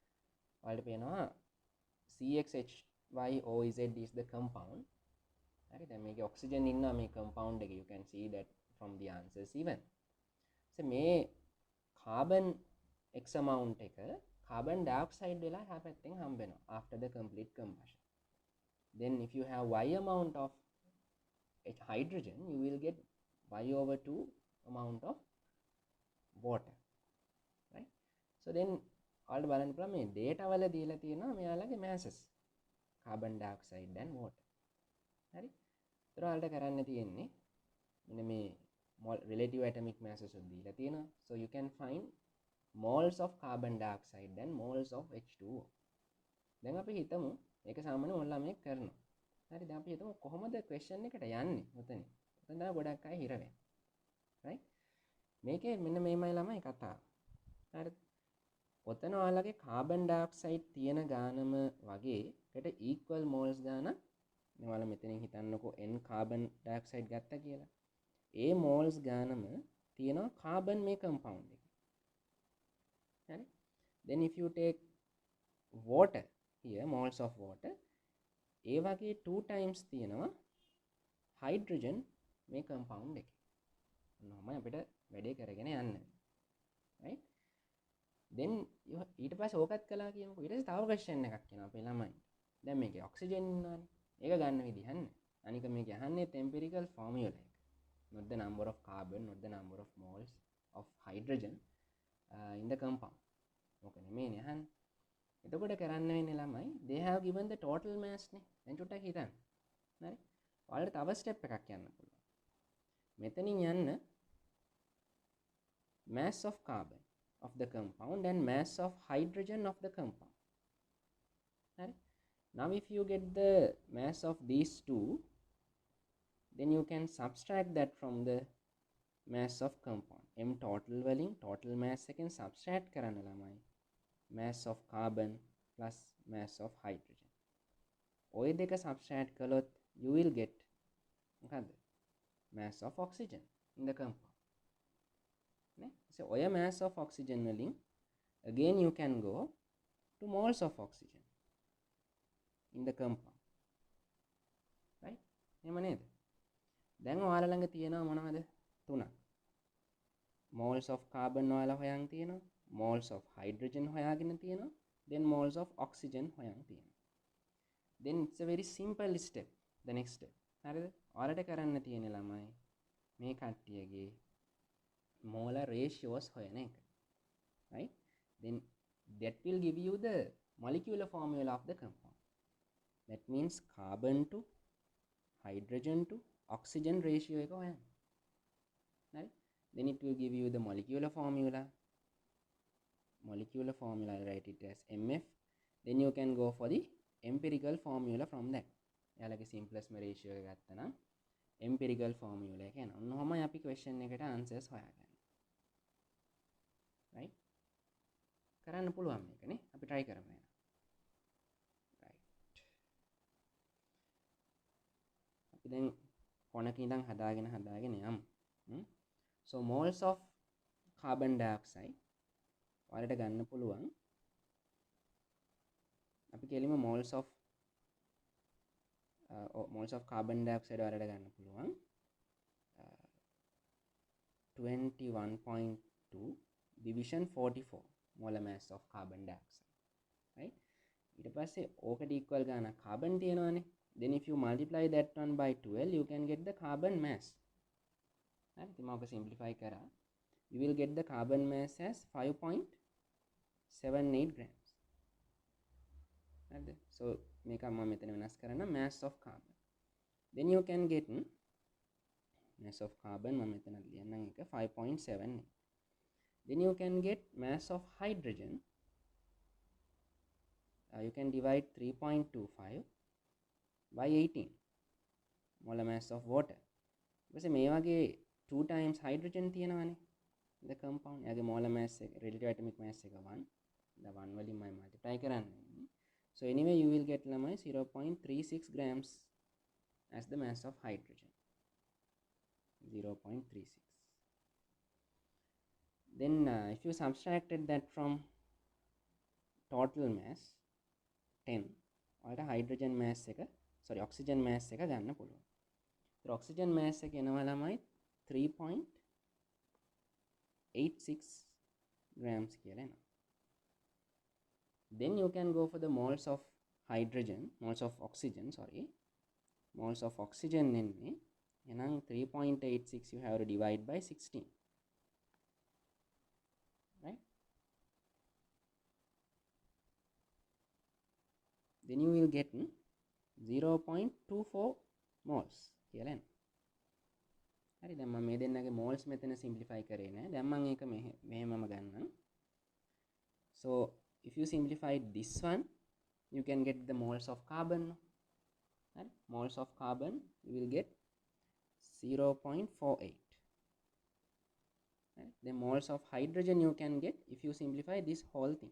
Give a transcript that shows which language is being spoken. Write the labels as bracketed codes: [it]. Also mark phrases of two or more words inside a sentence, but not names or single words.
[en] CXHYOZ is the compound. Right? Then make oxygen in a compound. You can see that from the answers even. So, may carbon X amount එක carbon dioxide [si] වෙලා එහා පැත්තෙන් හම්බ වෙනවා [en] after the complete combustion. Then if you have Y amount of hydrogen, you will get Y/2 amount of water. Right? So then [si] ඔයාලට බලන්න පුළුවන් මේ data වල දීලා තියෙනවා මෙයාලගේ [en] masses carbon dioxide and water. [si] හරි? ඒතර ඔයාලට කරන්න තියෙන්නේ මෙන්න මේ [en] relative atomic masses [si] උත් දීලා තියෙනවා. [en] So you can find moles of carbon dioxide and moles of H2O. [si] දැන් අපි හිතමු මේක සාමාන්‍ය ඔයාලා මේ කරනවා. හරි දැන් අපි හිතමු කොහොමද question එකට යන්නේ උතනින්. උතන තමයි ගොඩක් අය හිර වෙන්නේ. right? මේකේ මෙන්න මේමයි ළමයි කතාව. හරිද? ඔතන ඔයාලගේ [en] carbon dioxide [si] තියෙන ගානම වගේ එකට [en] equal moles [si] ගානක් ඔයාලා මෙතනින් හිතන්නකෝ [en] n carbon dioxide [si] ගත්තා කියලා. ඒ moles ගානම තියෙනවා carbon මේ compound එකේ. [en] Right? Then if you take water here, moles of water, [si] ඒ වගේ 2 times තියෙනවා hydrogen මේ compound එකේ. ඔන්නෝම අපිට වැඩේ කරගෙන යන්න. Right? Then ඊට පස්සේ ඕකත් කළා කියමුකෝ. ඊට පස්සේ තව question එකක් එනවා අපේ ළමයි. දැන් මේකේ oxygen ඉන්නවනේ. ඒක ගන්න විදිහ නැහැ. අනික මේක අහන්නේ [en] empirical formula [si] එක. [en] Not the number of carbon, not the number of moles of hydrogen in the compound. [si] ඕක නෙමෙයිනේ අහන්නේ. එතකොට කරන්න වෙන්නේ ළමයි [en] they have given the total mass [si] නේ. දැන් චුට්ටක් හිතන්න. හරි? ඔයාලට තව step එකක් යන්න පුළුවන්. මෙතනින් යන්න [en] mass of carbon of the compound and mass of hydrogen of the compound. Right? Now if you get the mass of these two, then you can subtract that from the mass of compound. M total වලින් total mass එකෙන් subtract [si] කරන්න ළමයි [en] mass of carbon plus mass of hydrogen. [si] ඔය දෙක subtract කළොත් [en] you will get [si] මොකද්ද? [en] mass of oxygen in the compound. [si] නේ? [en] So ඔය mass of oxygen වලින් again you can go to moles of oxygen in the compound. Right? [si] එහෙම නේද? දැන් ඔයාලා ළඟ තියෙනවා මොනවද? තුනක්. [en] moles of carbon [si] ඔයාලා හොයන් තියෙනවා. [en] moles of hydrogen [si] හොයාගෙන තියෙනවා. [en] then moles of oxygen [si] හොයන් තියෙනවා. [en] then it's a very simple step. The next step. [si] හරිද? ඔයාලට කරන්න තියෙන ළමයි මේ කට්ටියගේ [en] molar ratios [si] හොයන එක. [en] Right? Then that will give you the molecular formula of the compound. That means carbon to hydrogen to oxygen ratio [si] එක හොයන්න. [en] Right? Then it will give you the molecular formula. Molecular formula, I write it as MF. Then you can go for the empirical formula from that. [si] යාලගේ [en] simplest ratio [si] එක ගත්තා නම් [en] empirical formula [si] එක යනවා. ඔන්නෝමයි අපි question එකට answers හොයාගන්නේ. Right? කරන්න පුළුවන් මේක නේ. අපි try කරමු එහෙනම්. Right. අපි දැන් කොනක ඉඳන් හදාගෙන යමු. [en] So moles of carbon dioxide [si] ඔයාලට ගන්න පුළුවන්. අපි කෙලිම [en] moles of carbon dioxide [si] ඔයාලට ගන්න පුළුවන් [en] 21.2 division 44 molar mass of carbon dioxide. Right? [si] ඊට පස්සේ ඕකට equal ගාන carbon තියෙනවානේ. [en] Then if you multiply that one by 12, you can get the carbon mass. [si] හරි ඉතින් මම ඔක සිම්ප්ලිෆයි කරා [en] you will get the carbon mass as 5.78 grams හරිද so [si] මේක මම මෙතන වෙනස් කරන්න [en] mass of carbon then you can get mass of carbon [si] මම මෙතන ලියන්නම් එක [en] 5.78 then you can get mass of hydrogen you can divide 3.25 by 18 molar mass of water [si] ඊපස්සේ මේ වගේ [en] 2 times hydrogen තියෙනවානේ the compound එයාගේ molar mass එක relative atomic mass එක 1 the 1 [si] වලින් මම [en] multiply කරන්නේ so anyway you will get ළමයි 0.36 grams as the mass of hydrogen 0.36 then if you subtracted that from total mass 10 ඔයාලට hydrogen mass එක sorry oxygen mass [si] එක ගන්න පුළුවන්. ඒතර oxygen mass එක එනවා ළමයි 3.86 grams කියලා එනවා. [en] Then you can go for the moles of hydrogen, moles of oxygen, sorry. Moles of oxygen [si] එන්නේ එහෙනම් [en] 3.86 you have to divide by 16. Right? Then you will get 0.24 moles [si] කියලා එනවා. හරි දැන් මම මේ දෙන්නගේ moles මෙතන simplify කරේ නෑ. දැන් මම ඒක මෙහෙමම ගන්නම්. [en] So if you simplify this one you can get the moles of carbon. Right? Moles of carbon you will get 0.48. Right? The moles of hydrogen you can get if you simplify this whole thing.